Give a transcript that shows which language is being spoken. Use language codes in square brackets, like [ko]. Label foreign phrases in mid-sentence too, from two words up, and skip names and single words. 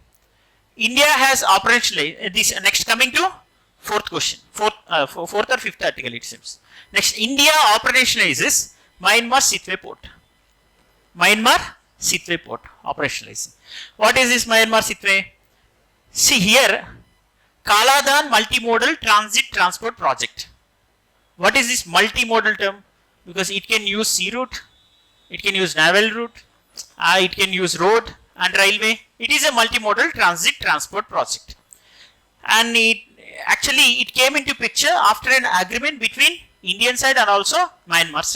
[en] India has operationalized this. Next, coming to fourth question, fourth or fifth article it seems. Next, India operationalizes Myanmar Sittwe port. Myanmar Sittwe port operationalizing. What is this Myanmar Sittwe? See here, Kaladan multimodal transit transport project. What is this multimodal term? Because it can use sea route, it can use naval route, it can use road and railway. It is a multimodal transit transport project, and it came into picture after an agreement between Indian side and also Myanmar side.